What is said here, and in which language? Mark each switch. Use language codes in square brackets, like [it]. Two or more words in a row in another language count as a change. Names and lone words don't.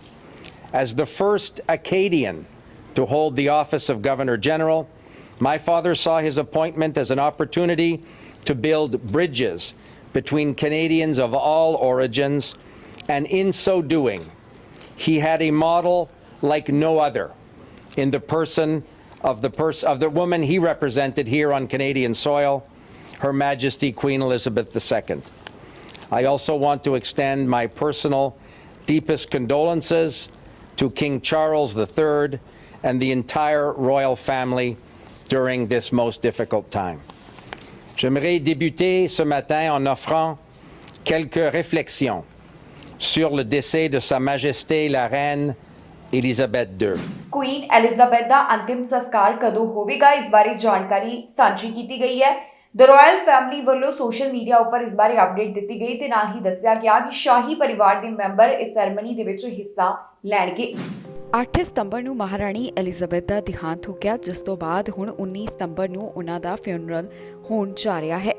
[en] As the first Acadian to hold the office of Governor General, my father saw his appointment as an opportunity to build bridges between Canadians of all origins, and in so doing, he had a model like no other in the person of the woman he represented here on Canadian soil, Her Majesty Queen Elizabeth II. I also want to extend my personal deepest condolences to King Charles III and the entire royal family during this most difficult time. [fr] J'aimerais débuter ce matin en offrant quelques réflexions sur le décès de Sa Majesté la Reine Elisabeth II. [pa] ਕੁਈਨ ਐਲਿਜ਼ਾਬੈਥ ਦਾ ਅੰਤਿਮ ਸੰਸਕਾਰ ਕਦੋਂ ਹੋਵੇਗਾ, ਇਸ ਬਾਰੇ ਜਾਣਕਾਰੀ ਸਾਂਝੀ ਕੀਤੀ ਗਈ ਹੈ। [en] The Royal Family [pa] ਵੱਲੋਂ [en] social media [pa] ਉੱਪਰ ਇਸ ਬਾਰੇ ਅਪਡੇਟ ਦਿੱਤੀ ਗਈ ਤੇ ਨਾਲ ਹੀ ਦੱਸਿਆ ਗਿਆ ਕਿ ਸ਼ਾਹੀ ਪਰਿਵਾਰ ਦੇ ਮੈਂਬਰ ਇਸ ਸੈਰੇਮਨੀ ਦੇ ਵਿੱਚ ਹਿੱਸਾ ਲੈਣਗੇ। 8 ਸਤੰਬਰ ਨੂੰ ਮਹਾਰਾਣੀ ਐਲਿਜ਼ਾਬੈਥ ਦਾ ਦੇਹਾਂਤ ਹੋ ਗਿਆ, ਜਿਸ ਤੋਂ ਬਾਅਦ ਹੁਣ 19 ਸਤੰਬਰ ਨੂੰ ਉਹਨਾਂ ਦਾ ਫਿਊਨਰਲ ਹੋਣ ਜਾ ਰਿਹਾ ਹੈ।